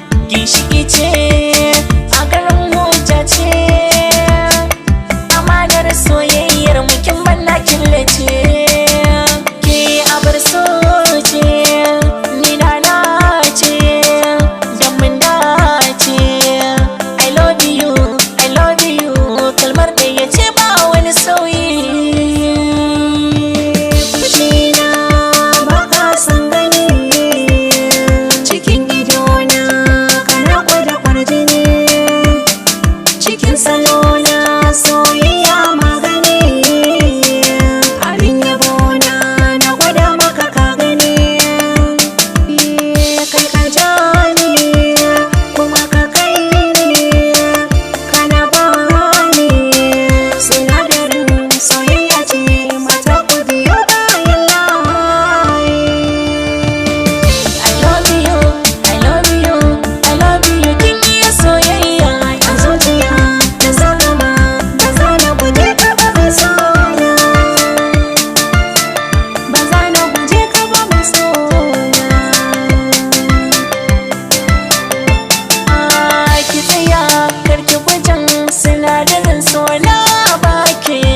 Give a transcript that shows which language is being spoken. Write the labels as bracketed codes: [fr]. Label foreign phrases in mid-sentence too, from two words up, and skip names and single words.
[ha] Ginshiki ce, a garin hujja ce. Amanar soyayyar mu kin ban na killace. Ke abar so ce, ni na nace, dan mun dace. [en] I love you, I love you, [ha] kalmar ɗaya ce ba wani sauyi. Fushina ba ka san gani, cikin idona kana gwada kwarjini, cikin salona soyayya magani, abin yabona na gwada maka ka gani. Kai ka ja ni, kuma ka kai ni, kana ba ni sinadarin soyayya ce mata ku biyo bayan layi. [en] I love you, I love you, I love you. [ha] Kin iya soyayya A zuciya na saka ma, ba za na guje ka ba mai sona. Ba za na guje ka ba mai sona. Ah, ki tsaya, kar ki gujin sinadarin so na baki.